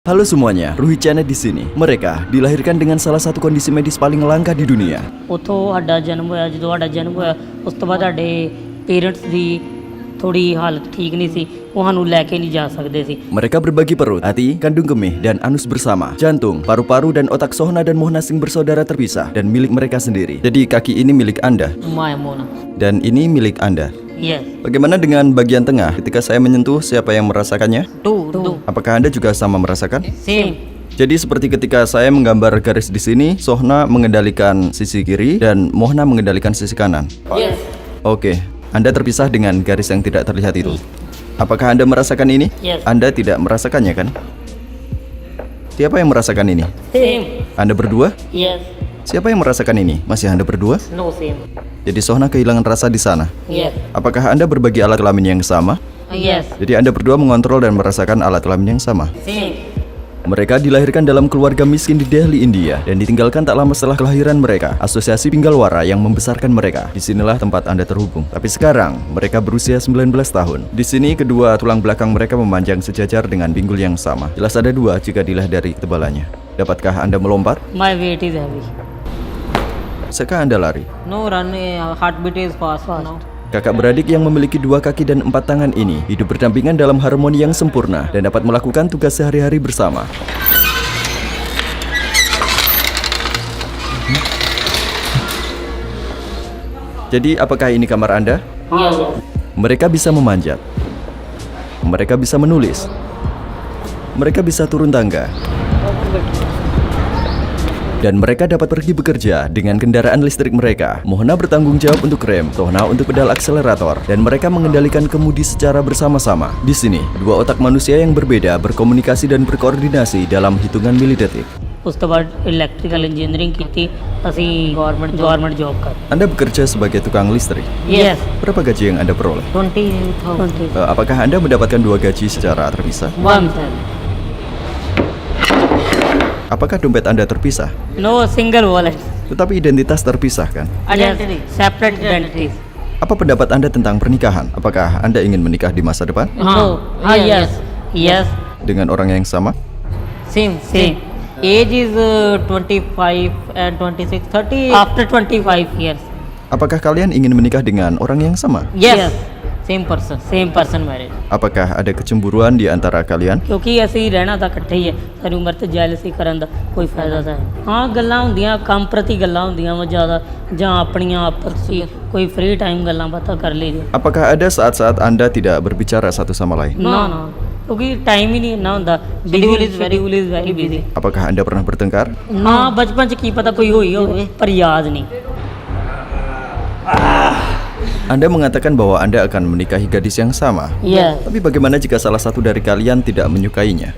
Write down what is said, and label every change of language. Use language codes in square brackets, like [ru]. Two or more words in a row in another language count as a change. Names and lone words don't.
[id] Halo semuanya, Ruhi Channel di sini. Mereka dilahirkan dengan salah satu kondisi medis paling langka di dunia. [pa] ਉੱਥੋਂ ਸਾਡਾ ਜਨਮ ਹੋਇਆ ਜਦੋਂ ਸਾਡਾ ਜਨਮ ਹੋਇਆ ਉਸ ਤੋਂ ਬਾਅਦ ਸਾਡੇ ਪੇਰੈਂਟਸ ਦੀ ਥੋੜੀ ਹਾਲਤ ਠੀਕ ਨਹੀਂ ਸੀ ਉਹ ਸਾਨੂੰ ਲੈ ਕੇ ਨਹੀਂ ਜਾ ਸਕਦੇ ਸੀ [id] Mereka berbagi perut, hati, kandung kemih, dan anus bersama. Jantung, paru-paru, dan otak Sohna dan Muhnasing bersaudara terpisah dan milik mereka sendiri. Jadi kaki ini milik Anda [pa] ਮਾਇਆ ਮੋਨਾ [id] dan ini milik Anda. [en] ਯੈਸ [id] Bagaimana dengan bagian tengah? Ketika saya menyentuh, siapa yang merasakannya? [en] ਟੂ [id] Apakah Anda juga sama merasakan? [en] ਸੇਮ [id] Jadi seperti ketika saya menggambar garis di sini, Sohna mengendalikan sisi kiri dan Mohna mengendalikan sisi kanan. [en] ਯੈਸ [id] Oke, Anda terpisah dengan garis yang tidak terlihat itu. Apakah Anda merasakan ini? [en] Yes. [id] Anda tidak merasakannya kan? Siapa yang merasakan ini? [en] ਸੇਮ [id] Anda berdua? [en] ਯੈਸ [id] Siapa yang merasakan ini? Masih Anda berdua? [en] no same [id] Jadi Sohna kehilangan rasa di sana. [en] ਯੈਸ [id] Apakah Anda berbagi alat kelamin yang sama? [en] ਯੈਸ [id] Jadi Anda berdua mengontrol dan merasakan alat kelamin yang sama. [en] ਸੇਮ [id] Mereka dilahirkan dalam keluarga miskin di Delhi, India, dan ditinggalkan tak lama setelah kelahiran mereka. Asosiasi Pinggalwara yang membesarkan mereka. Disinilah tempat Anda terhubung. Tapi sekarang mereka berusia 19 tahun. Di sini kedua tulang belakang mereka memanjang sejajar dengan pinggul yang sama. Jelas ada dua jika dilihat dari ketebalannya. Dapatkah Anda melompat? [en] ਮਾਈ weight is heavy [id] Bisakah Anda lari? [en] no run heartbeat is fast now [id] Kakak beradik yang memiliki 2 kaki dan 4 tangan ini hidup berdampingan dalam harmoni yang sempurna dan dapat melakukan tugas sehari-hari bersama. Jadi apakah ini kamar Anda? [en] yes [id] Mereka bisa memanjat. Mereka bisa menulis. Mereka bisa turun tangga. Dan mereka dapat pergi bekerja dengan kendaraan listrik mereka. Mohna bertanggung jawab untuk rem, Sohna untuk pedal akselerator, dan mereka mengendalikan kemudi secara bersama-sama. Di sini, dua otak manusia yang berbeda berkomunikasi dan berkoordinasi dalam hitungan milidetik. [pa] ਉਸ ਤੋਂ ਬਾਅਦ [en] electrical engineering [pa] ਕੀਤੀ ਅਸੀਂ [en] government job [pa] ਕਰ [id] Anda bekerja sebagai tukang listrik. [en] ਯੈਸ [id] Berapa gaji yang Anda peroleh? 20,000 Apakah Anda mendapatkan 2 gaji secara terpisah? [en] one [id] Apakah dompet Anda terpisah? [en] no single wallet [id] Tetapi identitas terpisah kan? [en] identity separate identities [id] Apa pendapat Anda tentang pernikahan? Apakah Anda ingin menikah di masa depan? [en] no yes yes [id] Dengan orang yang sama? [en] same age is 25 and 26 30 after 25 years [id] Apakah kalian ingin menikah dengan orang yang sama? [en] yes same person married [id] Apakah ada kecemburuan di antara kalian? [pa] ਕਿਉਂਕਿ ਅਸੀਂ ਰਹਿਣਾ ਤਾਂ ਇਕੱਠੇ ਹੀ ਹੈ ਸਾਰੀ ਉਮਰ ਤੇ ਜੈਲਸੀ ਕਰਨ ਦਾ ਕੋਈ ਫਾਇਦਾ ਤਾਂ ਹੈ ਹਾਂ ਗੱਲਾਂ ਹੁੰਦੀਆਂ ਕੰਮ ਪ੍ਰਤੀ ਗੱਲਾਂ ਹੁੰਦੀਆਂ ਵਾ ਜ਼ਿਆਦਾ ਜਾਂ ਆਪਣੀਆਂ ਆਪਸੀ ਕੋਈ [en] free time [pa] ਗੱਲਾਂ ਬਾਤਾਂ ਕਰ ਲਈਦੀ [id] Apakah ada saat-saat Anda tidak berbicara satu sama lain? [pa] ਨਾ ਕਿਉਂਕਿ ਟਾਈਮ ਹੀ ਨਹੀਂ ਇੰਨਾ ਹੁੰਦਾ [en] schedule is very busy [id] Apakah Anda pernah bertengkar? [pa] ਹਾਂ ਬਚਪਨ ਚ ਕੀ ਪਤਾ ਕੋਈ ਹੋਈ ਹੋਵੇ ਪਰ ਯਾਦ ਨਹੀਂ [id] Anda mengatakan bahwa Anda akan menikahi gadis yang sama. [en] ਯੈਸ [id] Tapi bagaimana jika salah satu dari kalian tidak menyukainya?